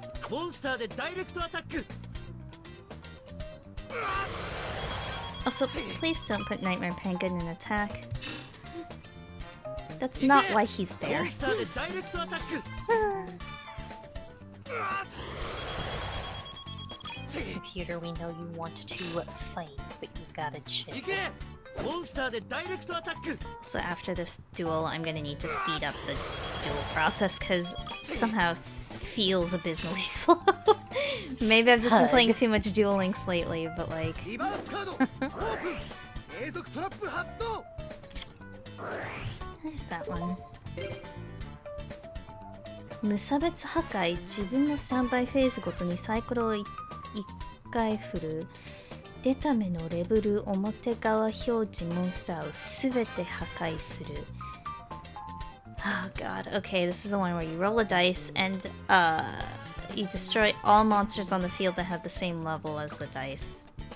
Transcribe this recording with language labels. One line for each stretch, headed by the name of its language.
Japanese: モンスターでダイレクトアタック。
English: Also, please don't put Nightmare Penguin in attack. That's not why he's
Japanese: モ
English: there.
Japanese: ンスターでダイレクトアタック。
English: Computer, we know you want to fight, but you gotta chill.
Japanese: 行け。モンスターでダイレクトアタック。
English: So after this duel, I'm gonna need to speed up the duel process because somehow it feels abysmally slow. Maybe I've just been playing too much Duel Links lately, but like...
Japanese: リバースカードオープン。永続トラップ発動。
English: What is that one?
Japanese: 無差別破壊、自分のスタンバイフェーズごとにサイコロを1回振る。出た目のレベル表側表示モンスターをすべて破壊する。
English: Oh god, okay, this is the one where you roll a dice and you destroy all monsters on the field that have the same level as the dice.